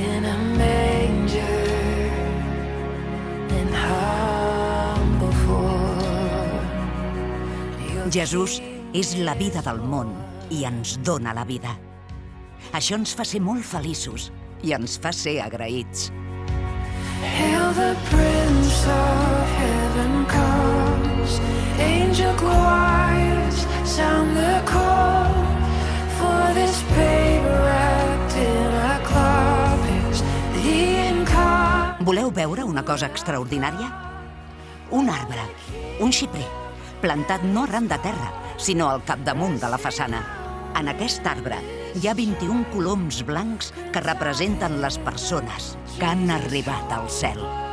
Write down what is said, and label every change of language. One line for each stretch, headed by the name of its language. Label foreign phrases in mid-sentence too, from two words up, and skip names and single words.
Catalan: Jesús és la vida del món i ens dona la vida. Això ens fa ser molt feliços i ens fa ser agraïts.
English: Hail the Prince of Heaven comes, angel choirs sound the call, for this babe wrapped in a cloth is the incarnate.
Catalan: Voleu veure una cosa extraordinària? Un arbre, un xiprer, plantat no arran de terra, sinó al capdamunt de la façana. En aquest arbre hi ha 21 coloms blancs que representen les persones que han arribat al cel.